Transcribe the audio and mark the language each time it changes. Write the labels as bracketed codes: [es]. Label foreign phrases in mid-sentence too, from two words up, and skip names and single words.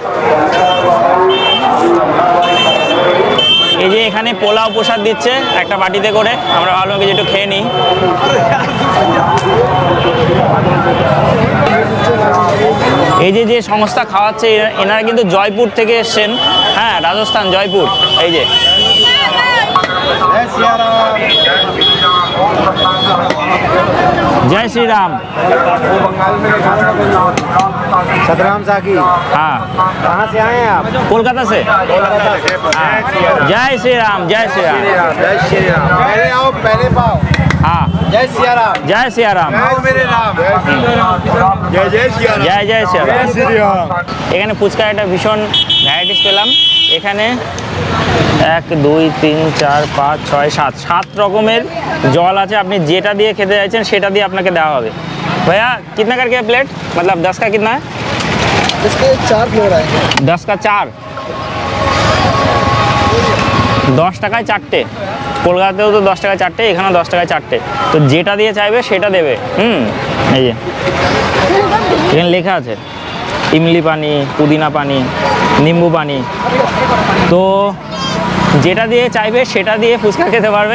[bn] এই যে এখানে পোলাও প্রসাদ দিচ্ছে একটা বাটিতে করে, আমরা ভালো কিছু একটু খেয়ে নিই। এই যে সংস্থা খাওয়াচ্ছে, এনারা কিন্তু জয়পুর থেকে এসছেন, হ্যাঁ, রাজস্থান, জয়পুর। এই যে [hi] जय श्री राम। सतराम साकी। हाँ, कहाँ से आए हैं आप? कोलकाता से। हाँ। जय श्री राम, जय श्री राम। जय श्री राम। पहले आओ, पहले पाओ। हाँ, जय सिया राम। जय सिया राम। आओ मेरे राम। जय जय सिया राम। जय जय सिया राम। श्री राम। [bn] এখানে ফুচকা একটা ভীষণ ভ্যারাইটিস পেলাম। এখানে 1 2 3 4 5 6 7 রকমের জল আছে। আপনি যেটা দিয়ে খেতে চাইছেন সেটা দিয়ে আপনাকে দেওয়া হবে। [hi] भैया कितना करके है प्लेट? मतलब 10 का कितना है? इसके 4 फ्लेवर है। 10 का 4, [bn] 10 টাকায় 4টে। কলকাতাতেও তো 10 টাকায় 4টে, এখানেও 10 টাকায় 4টে। তো যেটা দিয়ে চাইবে সেটা দেবে। এই যে এখানে লেখা আছে [hi] इमली पानी, पुदीना पानी, निम्बू पानी। [bn] তো যেটা দিয়ে চাইবে সেটা দিয়ে ফুচকা খেতে পারবে।